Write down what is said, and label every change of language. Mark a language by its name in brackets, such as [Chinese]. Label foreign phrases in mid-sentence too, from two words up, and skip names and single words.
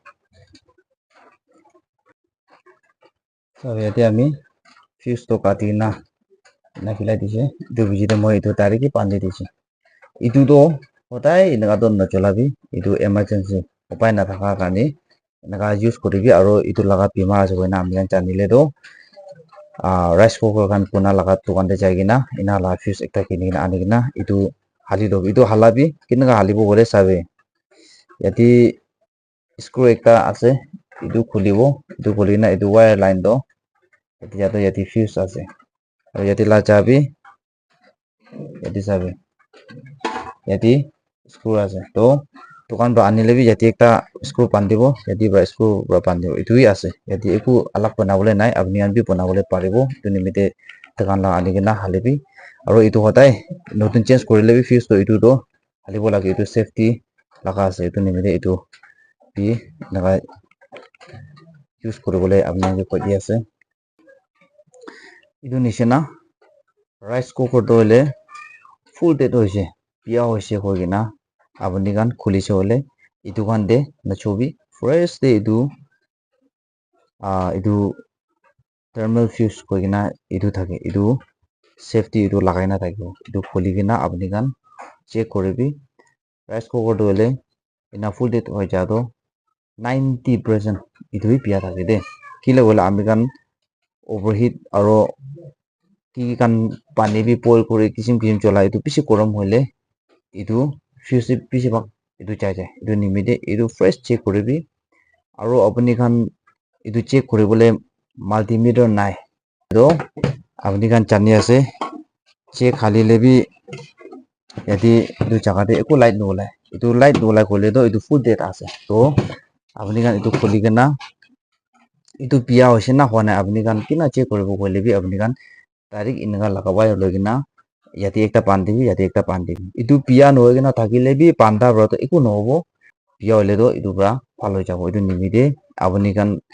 [Naga Pidgin] sabe yati ami fuse to kati na na philai dise itu bijite moi itu direct pandi dise itu to hodai enaka to na cholabi itu emergency upai na thaka kane enaka use koribi aro itu laga bima ase koina ami janile to [English] rice cooker [Naga Pidgin] kan puna laga dukan te jai kina ina la fuse ekta kini kina ani kina itu hali lobi itu halabi kinaka halibo bole sabe yati screw ekta ase itu khulibo itu khulina itu wire line to yati fuse ase aro yati la chabi yati sabe yati screw ase to dukan bra anile bi yati ekta screw pandibo yati bra screw bra pandibo itui ase yati eku alak banabole nai apni an bi banabole paribo itu nimite dukan la ani kina halibi aro itu hodai notun change korile bi fuse to itu to halibo lage itu safety laga ase itu nimite itu bi naga use koribole apni an koi di ase itu nisina [English] rice cooker [Naga Pidgin] to hole [English] full date [Naga Pidgin] hoise biya hoise hoigina apni kan khulise hole itu kan de na chobi fresh de itu [English] thermal fuse [Naga Pidgin] koigina itu thake itu safety itu lagai na thakibo itu kholi kina apni kan check koribi [English] rice cooker [Naga Pidgin] to hole ina [English] full date [Naga Pidgin] hoi ja to 90% itu hi pia thake de kile bola ami kan overheat aro ki kan pani bi boil kore kisim chola itu bisi korom hoile itu fuse bisi bak itu chai jai itu nimide itu fresh check koribi aro apni kan itu check koribole multimeter nai do apni kan chani ase check khali lebi yati itu jaga de eku light nolai itu light nolai kole to itu [English] full date [Naga Pidgin] ase to apni kan itu kholi kena itu pia hoise na hone apni kan kina check koribo kole bi apni kan direct inga lagabai loi kena yati ekta pan dibi yati ekta pan dibi itu pia noi kena thakile bi panda bra to eku nohobo pia hole to itu bra phal hoi jabo itu nimide apni kan